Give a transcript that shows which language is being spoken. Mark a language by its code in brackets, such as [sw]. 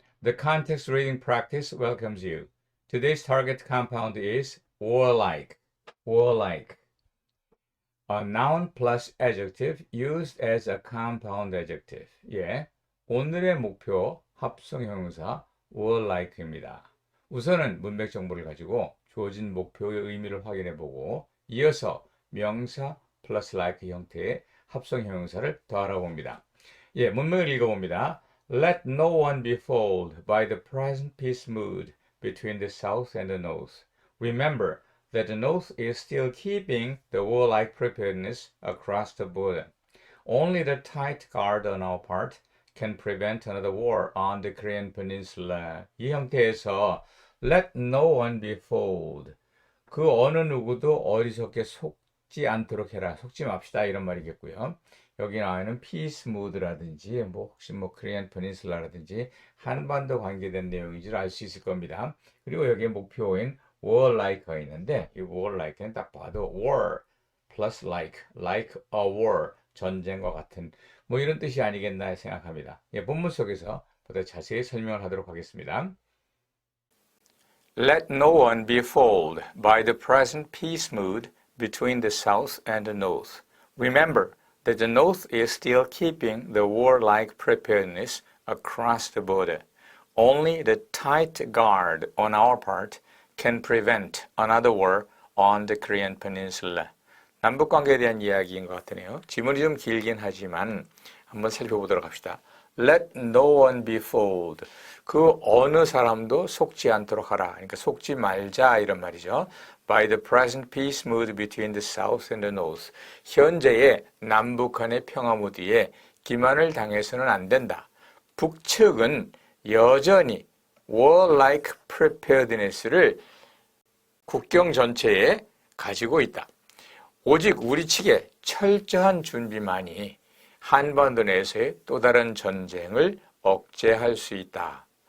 [en] The context reading practice welcomes you. Today's target compound is warlike. Warlike. A noun plus adjective used as a compound adjective. [ko] 예. 오늘의 목표 합성 형용사 warlike입니다. 우선은 문맥 정보를 가지고 주어진 목표의 의미를 확인해 보고 이어서 명사 플러스 like 형태의 합성 형용사를 더 알아봅니다. 예, 문맥을 읽어봅니다. [en] Let no one be fooled by the present peace mood between the South and the North. Remember that the North is still keeping the warlike preparedness across the border. Only the tight guard on our part can prevent another war on the Korean Peninsula. [ko] 이 형태에서 [en] let no one be fooled. [ko] 그 어느 누구도 어리석게 속지 않도록 해라. 속지 맙시다. 이런 말이겠고요. 여기 나와 있는 peace mood라든지 혹시 Korean Peninsula라든지 한반도 관계된 내용인 줄 알 수 있을 겁니다. 그리고 여기에 목표인 warlike가 있는데 이 warlike는 딱 봐도 war plus [en] like a war [ko] 전쟁과 같은 이런 뜻이 아니겠나 생각합니다. 예, 본문 속에서 보다 자세히 설명을 하도록 하겠습니다. [en] Let no one be fooled by the present peace mood between the South and the North. Remember that the North is still keeping the warlike preparedness across the border. Only the tight guard on our part can prevent another war on the Korean Peninsula. [ko] 남북 관계에 대한 이야기인 것 같으네요. 지문이 좀 길긴 하지만 한번 살펴보도록 합시다. [en] Let no one be fooled. [ko] 그 어느 사람도 속지 않도록 하라. 그러니까 속지 말자 이런 말이죠. [en] By the present peace mood between the South and the North. [ko] 현재의 남북한의 평화 무드에 기만을 당해서는 안 된다. 북측은 여전히 warlike preparedness를 국경 전체에 가지고 있다. 오직 우리 측의 철저한 준비만이 한반도 내에서의 또 다른 전쟁을 억제할 수 있다.